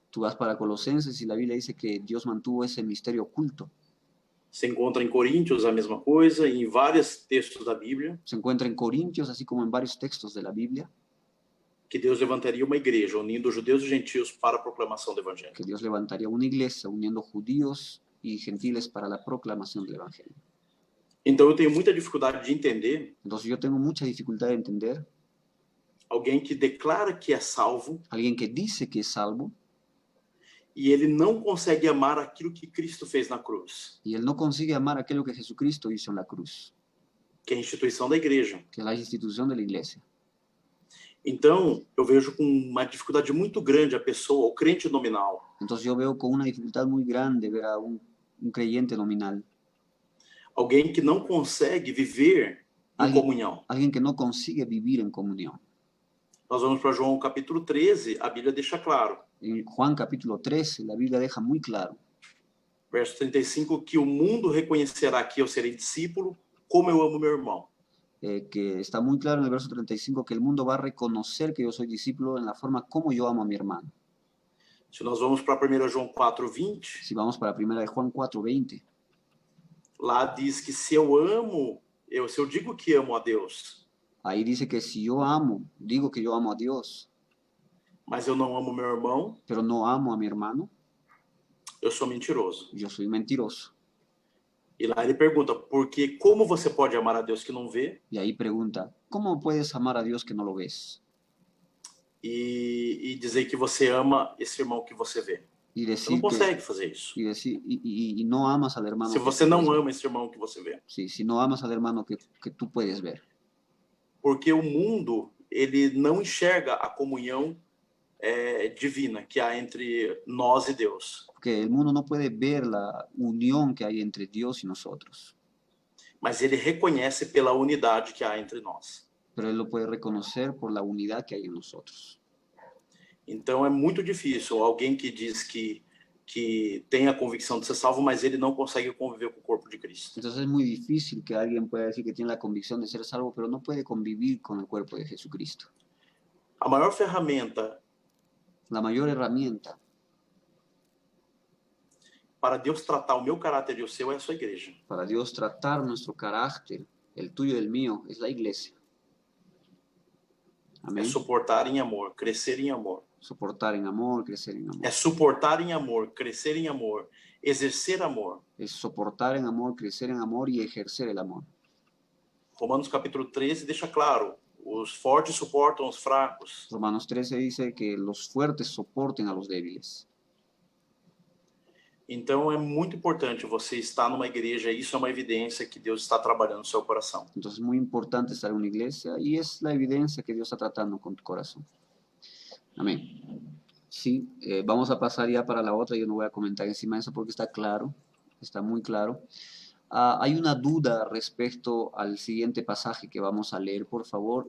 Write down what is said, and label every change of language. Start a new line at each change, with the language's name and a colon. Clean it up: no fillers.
Spanish: Tú vas para Colosenses y la Biblia dice que Dios mantuvo ese misterio oculto.
Portuguese: Se encontra em Coríntios a mesma coisa, e em vários textos da Bíblia,
Spanish: Se encuentra en Corintios, así como en varios textos de la Biblia,
Portuguese: que Deus levantaria uma igreja, unindo judeus e gentios para a proclamação do Evangelho.
Spanish: que Dios levantaría una iglesia uniendo judíos y gentiles para la proclamación del Evangelio.
Portuguese: Então eu tenho muita dificuldade de entender
Spanish: Entonces yo tengo mucha dificultad de entender
Portuguese: alguém que declara que é salvo
Spanish: a alguien que dice que es salvo
Portuguese: e ele não consegue amar aquilo que Cristo fez na cruz,
Spanish: y él no consigue amar aquello que Jesucristo hizo en la cruz,
Portuguese: que é a instituição da igreja.
Spanish: que es la institución de la iglesia.
Portuguese: Então, eu vejo com uma dificuldade muito grande a pessoa, o crente nominal,
Spanish: Entonces yo veo con una dificultad muy grande ver a un creyente nominal,
Portuguese: alguém que não consegue viver em
Spanish: alguien,
Portuguese: comunhão.
Spanish: alguien que no consigue vivir en comunión.
Portuguese: Nós vamos para João capítulo 13, a Bíblia deixa claro,
Spanish: En Juan capítulo 13, la Biblia deja muy claro,
Portuguese: verso 35, que o mundo reconhecerá que eu serei discípulo, como eu amo meu irmão.
Spanish: que está muy claro en el verso 35, que el mundo va a reconocer que yo soy discípulo en la forma como yo amo a mi hermano.
Portuguese: Se nós vamos para 1 João 4:20,
Spanish: Si vamos para 1 de Juan 4:20,
Portuguese: lá diz que se eu digo que amo a Deus,
Spanish: ahí dice que si yo amo, digo que yo amo a Dios,
Portuguese: mas eu não amo meu irmão,
Spanish: pero no amo a mi hermano,
Portuguese: eu sou mentiroso.
Spanish: yo soy mentiroso.
Portuguese: E lá ele pergunta, porque como você pode amar a Deus que não vê
Spanish: Y ahí pregunta, ¿cómo puedes amar a Dios que no lo ves?
Portuguese: e dizer que você ama esse irmão que você vê?
Spanish: Y
Portuguese: Você não
Spanish: decir
Portuguese: consegue fazer isso.
Spanish: y no amas al hermano
Portuguese: Se
Spanish: que
Portuguese: você
Spanish: tú
Portuguese: não
Spanish: puedes ver.
Portuguese: ama esse irmão que você vê.
Spanish: Sí, si no amas al hermano que tú puedes ver.
Portuguese: Porque o mundo, ele não enxerga a comunhão divina que há entre nós e Deus.
Spanish: Porque el mundo no puede ver la unión que hay entre Dios y nosotros,
Portuguese: Mas ele reconhece pela unidade que há entre nós.
Spanish: pero él lo puede reconocer por la unidad que hay en nosotros.
Portuguese: Então é muito difícil alguém que diz que tem a convicção de ser salvo, mas ele não consegue conviver com o corpo de Cristo.
Spanish: Entonces es muy difícil que alguien pueda decir que tiene la convicción de ser salvo, pero no puede convivir con el cuerpo de Jesucristo.
Portuguese: A maior ferramenta
Spanish: La mayor herramienta
Portuguese: para Deus tratar o meu caráter e o seu é a sua igreja.
Spanish: para Dios tratar nuestro carácter, el tuyo y el mío, es la iglesia.
Portuguese: É
Spanish: Amén.
Portuguese: suportar em amor, crescer em amor.
Spanish: Soportar en amor, crecer en amor.
Portuguese: É suportar em amor, crescer em amor, exercer amor.
Spanish: Es soportar en amor, crecer en amor y ejercer el amor.
Portuguese: Romanos capítulo 13 deixa claro, os fortes suportam os fracos.
Spanish: Romanos 13 dice que los fuertes soporten a los débiles.
Portuguese: Então é muito importante você estar numa igreja, isso é uma evidência que Deus está trabalhando no seu coração.
Spanish: Entonces es muy importante estar en una iglesia y es la evidencia que Dios está tratando con tu corazón. Amén. Sí, vamos a pasar ya para la otra. Yo no voy a comentar encima de eso porque está claro, está muy claro. Hay una duda respecto al siguiente pasaje que vamos a leer, por favor.